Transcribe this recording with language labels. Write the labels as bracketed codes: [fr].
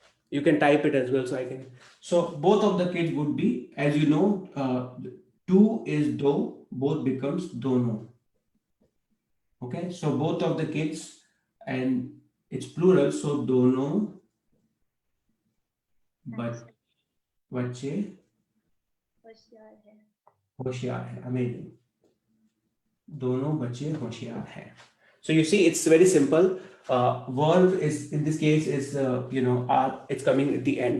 [en] You can type it as well, so I can. So both of the kids would be, as you know, two is do, both becomes dono. Okay, so both of the kids, and it's plural, so [hi] dono बच्चे होशियार है. [en] Amazing. [hi] दोनों बच्चे होशियार हैं. [en] So you see, it's very simple. Verb is, in this case, is it's coming at the end.